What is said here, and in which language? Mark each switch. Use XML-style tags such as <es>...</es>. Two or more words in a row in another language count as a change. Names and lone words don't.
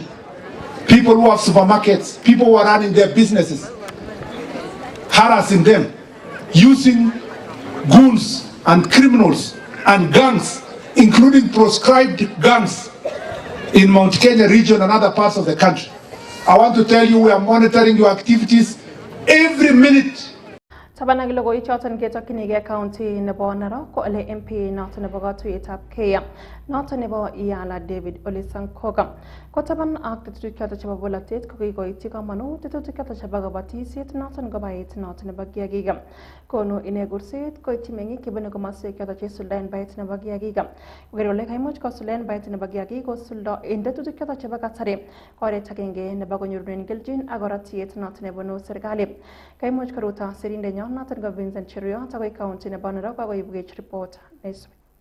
<en>People who have supermarkets, people who are running their businesses, harassing them, using goons and criminals and gangs, including proscribed gangs in Mount Kenya region and other parts of the country. I want to tell you we are monitoring your activities every minute.</en> <kln>Tabanang logoiwek choton ketokyinigei county nebo Narok ko ole MP noton nebo katuiyetab Kenya noton nebo Iyala David Ole Sankoga ko taban ak tetutik choton chebo bolotet ko kikoityi kamanut tetutik choton chebo kabatisiet noton ko baet noton nebo kiagik konu ine kurset koityi meng'ik chebune komoswek choton cheisuldaen baet nebo kiagik koker kole kaimuch kosuldaen baet nebo kiagik kosuldo en tetutik choton chebo kasari oret agenge nebo konyorunen kelchin ak koratiet noton nebunu serikali kaimuch koruto sirindenyon noton ko Vincent Cheruiyot akoi county nebo Narok akoibwech report neisubi.</kln>